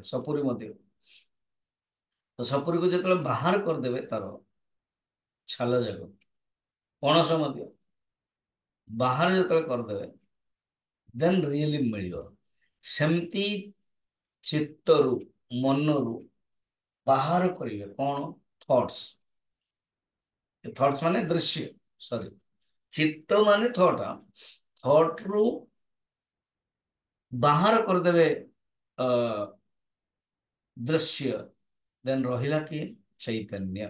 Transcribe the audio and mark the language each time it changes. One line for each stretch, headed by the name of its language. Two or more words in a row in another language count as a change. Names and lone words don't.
Odia: ସପୁରୀ ମଧ୍ୟ, ତ ସପୁରୀକୁ ଯେତେବେଳେ ବାହାର କରିଦେବେ ତାର ଛାଲ ଯାକ, ପଣସ ମଧ୍ୟ ବାହାର ଯେତେବେଳେ କରିଦେବେ,
English: then really
Odia: ମିଳିବ। ସେମିତି ଚିତ୍ତରୁ, ମନରୁ ବାହାର କରିବେ କଣ? थॉट्स। ଥଟ୍ସ ମାନେ ଦୃଶ୍ୟ, ସରି, ଚିତ୍ତ ମାନେ ଥଟ। ଥଟରୁ ବାହାର କରିଦେବେ ଦୃଶ୍ୟ, ଦେନ୍ ରହିଲା କି ଚୈତନ୍ୟ।